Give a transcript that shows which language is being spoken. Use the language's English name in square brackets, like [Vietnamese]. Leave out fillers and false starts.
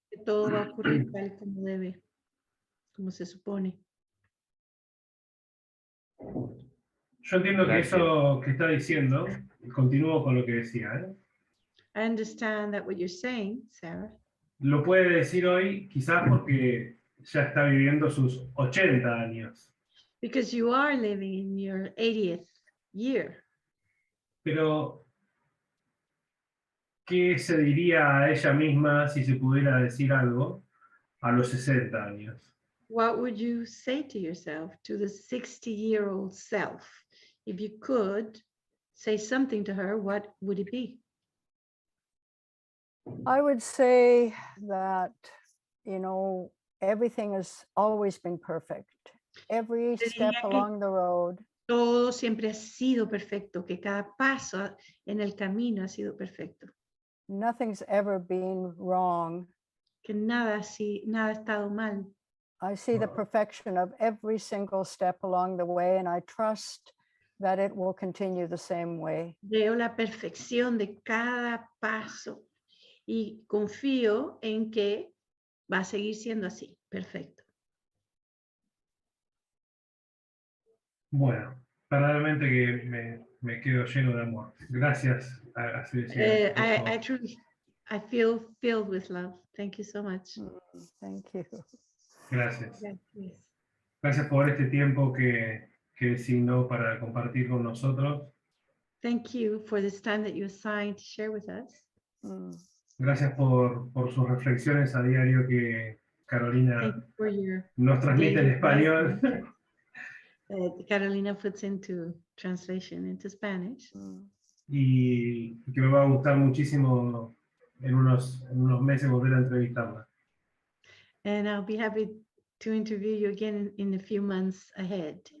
[Spanish] que todo va a ocurrir tal y como debe, como se supone. Yo entiendo que Gracias. eso que está diciendo, y continúo con lo que decía, [English] I understand that what you're saying, Sarah, [Spanish] lo puede decir hoy quizás porque ya está viviendo sus 80 años, [English] because you are living in your 80th year. [Spanish] pero ¿qué se diría a ella misma si se pudiera decir algo a los 60 años? [English] What would you say to yourself, to the 60-year-old self? If you could say something to her, what would it be? I would say that, you know, everything has always been perfect. Every [Spanish] Le [English] step [Spanish] diría que [English] along the road, [Spanish] todo siempre ha sido perfecto, que cada paso en el camino ha sido perfecto, [English] nothing's ever been wrong. [Spanish] que nada ha estado mal. [English] I see the perfection of every single step along the way, and I trust that it will continue the same way. [Spanish] Veo la perfección de cada paso y confío en que va a seguir siendo así, perfecto. Bueno, verdaderamente que me quedo lleno de amor. Gracias. Así decía, [English] I truly, I feel filled with love. Thank you so much. Thank you. [Spanish] Gracias. Gracias. Gracias por este tiempo que designó para compartir con nosotros. [English] Thank you for this time that you assigned to share with us. [Spanish] Gracias por sus reflexiones a diario que Carolina [English] Thank you for your [Spanish] nos transmite en [English] daily [Spanish] español. [English] Carolina puts into translation into Spanish. [Spanish] Y que me va a gustar muchísimo en unos meses volver a entrevistarla. [English] And I'll be happy to interview you again in a few months ahead.